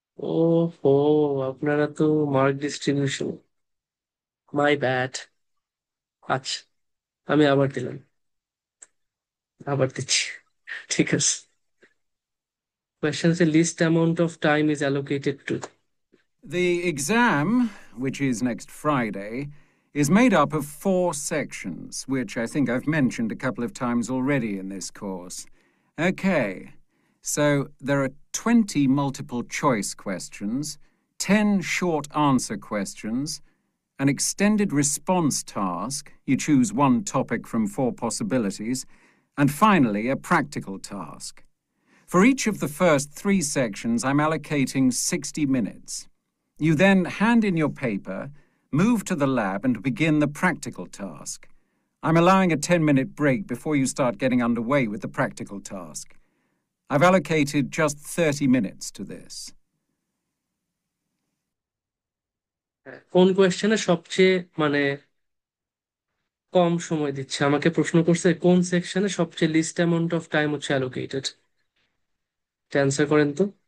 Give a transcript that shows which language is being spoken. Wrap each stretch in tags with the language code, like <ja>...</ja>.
<bn>ও হো, আপনারা তো মার্ক ডিস্ট্রিবিউশন, মাই ব্যাড। আচ্ছা, আমি আবার দিলাম, আবার দিচ্ছি, ঠিক আছে।</bn> <en>Question says least amount of time is allocated to. The exam, which is next Friday, is made up of 4 sections, which I think I've mentioned a couple of times already in this course. Okay, so there are 20 multiple choice questions, 10 short answer questions, an extended response task, you choose one topic from 4 possibilities, and finally a practical task. For each of the first 3 sections, I'm allocating 60 minutes. You then hand in your paper, move to the lab, and begin the practical task. I'm allowing a 10-minute break before you start getting underway with the practical task. I've allocated just 30 minutes to this.</en> <bn>কোন কোয়েশ্চেনে সবচেয়ে মানে কম সময় দিচ্ছে? আমাকে প্রশ্ন করছে কোন সেকশনে সবচেয়ে</bn> <en>least amount of time</en> <bn>হচ্ছে অ্যালোকেটেড। অ্যান্সার করেন তো।</bn>